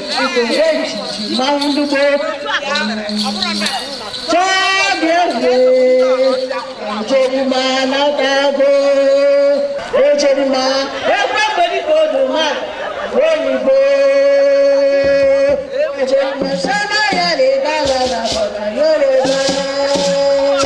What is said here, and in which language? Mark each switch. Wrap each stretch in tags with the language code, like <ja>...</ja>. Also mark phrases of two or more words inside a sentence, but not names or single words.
<ig>Egwu echichi mmanwụ ndugbo. Egwu. Njem anatago. Njem a. Egwu Yoruba. Njem a. Sana ya le ba la la ba la Yoruba.</ig>